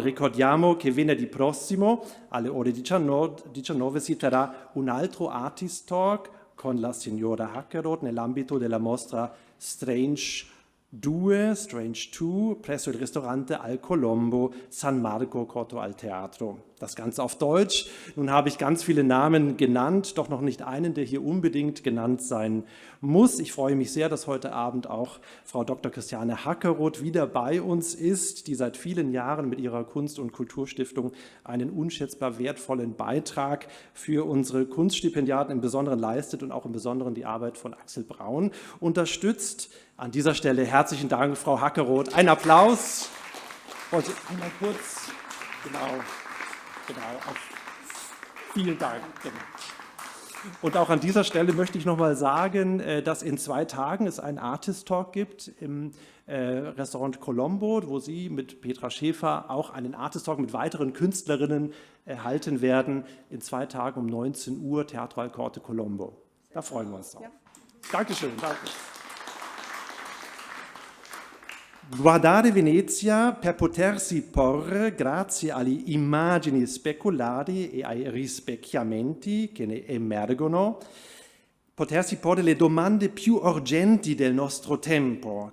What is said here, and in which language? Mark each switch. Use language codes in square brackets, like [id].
[it] Ricordiamo che venerdì prossimo alle ore 19 si terrà un altro Artist Talk con la signora Hackeroth nell'ambito della mostra Strange 2 presso il ristorante Al Colombo San Marco Corto al Teatro. [de] Das Ganze auf Deutsch. Nun habe ich ganz viele Namen genannt, doch noch nicht einen, der hier unbedingt genannt sein muss. Ich freue mich sehr, dass heute Abend auch Frau Dr. Christiane Hackeroth wieder bei uns ist, die seit vielen Jahren mit ihrer Kunst- und Kulturstiftung einen unschätzbar wertvollen Beitrag für unsere Kunststipendiaten im Besonderen leistet und auch im Besonderen die Arbeit von Axel Braun unterstützt. An dieser Stelle herzlichen Dank, Frau Hackeroth. Ein Applaus. Und einmal kurz, genau, vielen Dank. Genau. Und auch an dieser Stelle möchte ich nochmal sagen, dass in 2 Tagen es einen Artist Talk gibt im Restaurant Colombo, wo Sie mit Petra Schäfer auch einen Artist Talk mit weiteren Künstlerinnen erhalten werden. In 2 Tagen um 19 Uhr, Teatro al Corte Colombo. Da freuen wir uns drauf. Ja. Dankeschön. Danke. [it] Guardare Venezia per potersi porre, grazie agli immagini speculari e ai rispecchiamenti che ne emergono, potersi porre le domande più urgenti del nostro tempo.